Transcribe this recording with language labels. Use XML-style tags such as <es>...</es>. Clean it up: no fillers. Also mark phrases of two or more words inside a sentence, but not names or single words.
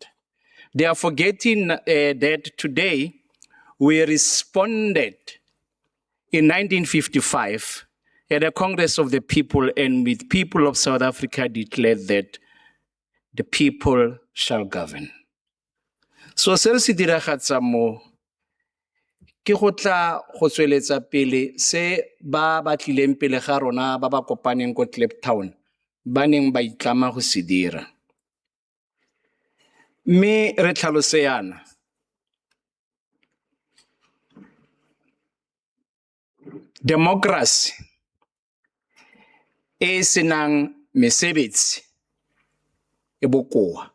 <en>They are forgetting that today we responded in 1955 at the Congress of the People, and with people of South Africa declared that the people shall govern.</en> <tn>So se re se diragatsa mo ke go tla go tsweletsa pele se ba tlileng pele ga rona ba ba kopaneng ko Kliptown ba neng ba itlama go se dira. Mme re tlhalose yana democracy e senang mesebetsi e bokoa.</tn>